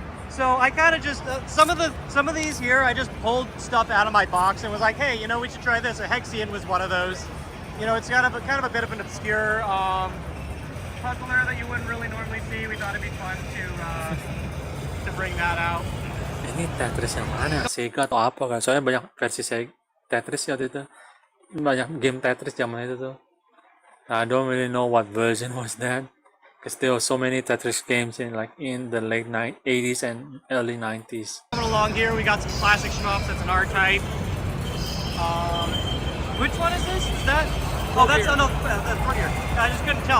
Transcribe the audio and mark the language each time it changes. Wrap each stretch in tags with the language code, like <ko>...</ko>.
<en>So I kind of just some of these here I just pulled stuff out of my box and was like, hey, we should try this. A Hexian was one of those. It's kind of a bit of an obscure puzzler that you wouldn't really normally see. We thought it'd be fun to bring that out.</en> <id>Ini Tetris yang mana? Sega atau apa kan? Soalnya banyak versi Tetris ya waktu itu. Banyak game Tetris zaman itu tuh.</id> <en>I don't really know what version was that. Because there were so many Tetris games in the late 80s and early 90s. Coming along here, we got some classic shmups. That's an R-Type. Which one is this? Is that? Oh, that's front here. I just couldn't tell.</en>